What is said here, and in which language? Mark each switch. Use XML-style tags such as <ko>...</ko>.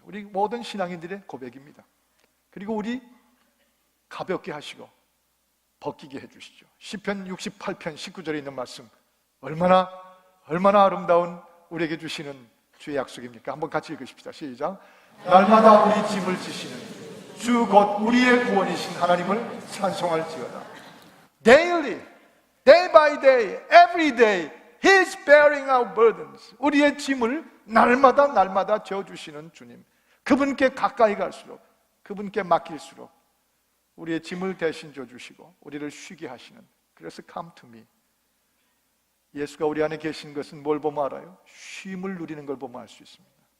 <ko>우리 모든 신앙인들의 고백입니다. 그리고 우리 가볍게 하시고 벗기게 해주시죠. 시편 68편 19절에 있는 말씀, 얼마나 아름다운 우리에게 주시는 주의 약속입니까? 한번 같이 읽으십시다. 시작. 날마다 우리 짐을 지시는 주 곧 우리의 구원이신 하나님을 찬송할지어다.</ko> <en>Daily, day by day, every day He's bearing our burdens.</en> <ko>우리의 짐을 날마다 져주시는 주님, 그분께 가까이 갈수록, 그분께 맡길수록 우리의 짐을 대신 져주시고 우리를 쉬게 하시는, 그래서</ko> <en>come to me.</en> <ko>예수가 우리 안에 계신 것은 뭘 보면 알아요? 쉼을 누리는 걸 보면 알 수 있습니다.</ko>